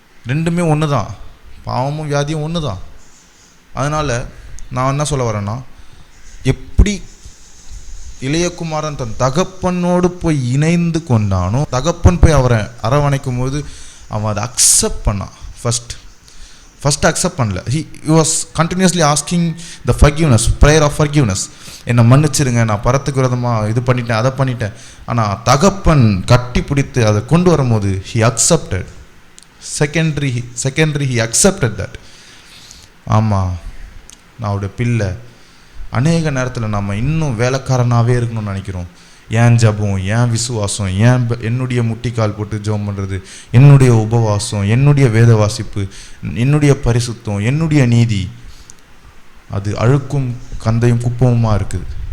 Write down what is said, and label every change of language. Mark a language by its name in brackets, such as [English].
[Tamil] ரெண்டுமே ஒன்று தான், பாவமும் வியாதியும் ஒன்று தான். அதனால் நான் என்ன சொல்ல வரேன்னா, எப்படி இளையகுமாரன் தன் தகப்பனோடு போய் இணைந்து கொண்டானோ, தகப்பன் போய் அவரை அரவணைக்கும் போது அவன் அதை அக்செப்ட் பண்ணான். ஃபஸ்ட்டு அக்செப்ட் பண்ணல. [English] he was continuously asking the forgiveness, prayer of forgiveness. [Tamil] என்னை மன்னிச்சிருங்க, நான் பரத்துக்கு விரோதமாக இது பண்ணிட்டேன், அதை பண்ணிட்டேன். ஆனால் தகப்பன் கட்டி பிடித்து அதை கொண்டு வரும்போது [English] he accepted. Secondary he accepted that. [Tamil] ஆமாம், நான் அவருடைய பிள்ளை. அநேக நேரத்தில் நம்ம இன்னும் வேலைக்காரனாகவே இருக்கணும்னு நினைக்கிறோம். ஏன் ஜபம், ஏன் விசுவாசம், என்னுடைய முட்டிக்கால் போட்டு ஜெபம் பண்ணுறது, என்னுடைய உபவாசம், என்னுடைய வேத வாசிப்பு, என்னுடைய பரிசுத்தம், என்னுடைய நீதி, அது அழுக்கும் கந்தையும் குப்பமுமாக இருக்குது.